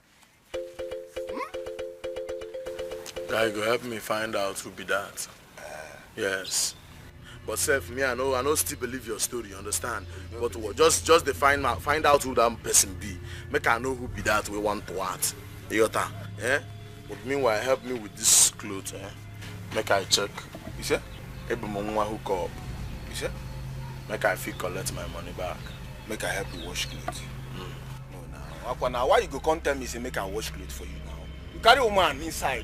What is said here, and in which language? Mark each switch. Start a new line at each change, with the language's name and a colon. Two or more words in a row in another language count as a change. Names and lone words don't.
Nigerian Pidgin: Guy, go help me find out who be that. Yes. But self, me, I know still believe your story, you understand? But just to find out who that person be. Make I know who be that we want to what. Yota. Eh? But meanwhile, help me with this clothes, eh? Make I check. You see? Every moment hook up. You see? Make I feel collect my money back. Make I help you wash clothes. No, now. Why you go come tell me say make I wash clothes for you now? You carry a woman inside.